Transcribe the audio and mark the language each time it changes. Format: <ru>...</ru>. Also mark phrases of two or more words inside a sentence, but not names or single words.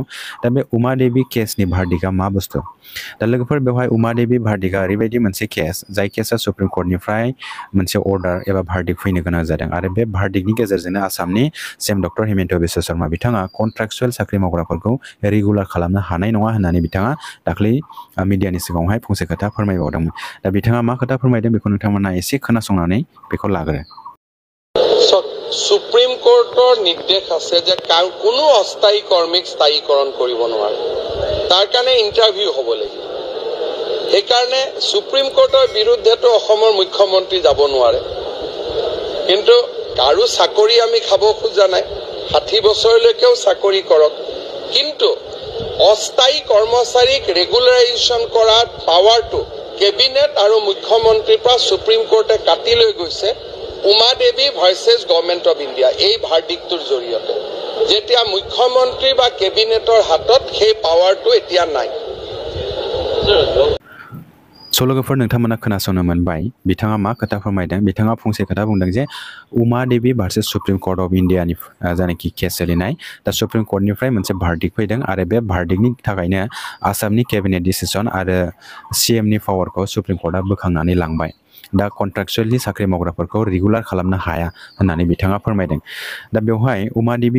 <brx>दा बे उमा देवी केसनि भार्डिकआ मा बुस्थु। दा लोगोफोर बेवहाय उमा देवी भार्डिकआ ओरैबायदि मोनसे केस जाय केसआ सुप्रिम कर्टनिफ्राय मोनसे अर्डार एबा भार्डिक फैनो गोनां जादों आरो बे भार्डिकनि गेजेरजोंनो आसामनि सीएम डक्टर हिमन्त बिश्व शर्मा बिथाङा कन्ट्राक्चुएल साख्रि मावग्राफोरखौ रेगुलार खालामनो हानाय नङा होननानै बिथाङा दाख्लै मिडियानि सिगाङावहाय फंसे खोथा फोरमायबावदोंमोन। दा बिथाङा मा खोथा फोरमायदों बेखौ नोंथांमोना एसे खोनासंनानै बेखौ लाग्रो।</brx> <as>সুপ্ৰিম কোৰ্টৰ নিৰ্দেশ আছে যে কোনো অস্থায়ী কৰ্মীক স্থায়ীকৰণ কৰিব নোৱাৰে তাৰ কাৰণে ইণ্টাৰভিউ হ'ব লাগিব সেইকাৰণে সুপ্ৰিম কোৰ্টৰ বিৰুদ্ধেতো অসমৰ মুখ্যমন্ত্ৰী যাব নোৱাৰে কিন্তু কাৰো চাকৰি আমি খাব খোজা নাই 60 বছৰলৈকেও চাকৰি কৰক কিন্তু অস্থায়ী কৰ্মচাৰীক ৰেগুলাৰাইজেশ্যন কৰাৰ পাৱাৰটো কেবিনেট আৰু মুখ্যমন্ত্ৰীৰ পৰা সুপ্ৰিম কোৰ্টে কাটি লৈ গৈছে উমা দেৱী ভাৰ্চেছ গভৰ্ণমেণ্ট অফ ইণ্ডিয়া এই ভাৰ্ডিক্টৰ জৰিয়তে যেতিয়া মুখ্যমন্ত্ৰী বা কেবিনেটৰ হাতত সেই পাৱাৰটো এতিয়া নাই</as> <brx>सल'गोफोर नोंथांमोना खोनासंनो मोनबाय बिथाङा मा खोथा फोरमायदों बिथाङा फंसे खोथा बुंदों जे उमा देवी भार्सेस सुप्रिम कोर्ट अफ इन्डियानि जानाखि केस सोलिनाय दा सुप्रिम कोर्टनिफ्राय मोनसे भार्डिक्ट फैदों आरो बे भार्डिक्टनि थाखायनो आसामनि</brx> <en>cabinet decision</en> <brx>आरो सीएमनि पावारखौ सुप्रिम कोर्टआ बोखांनानै लांबाय दा कन्ट्राक्चुवेलि साख्रि मावग्राफोरखौ रेगुलार खालामनो हाया होननानै बिथाङा फोरमायदों दा बेवहाय उमा देवी</brx>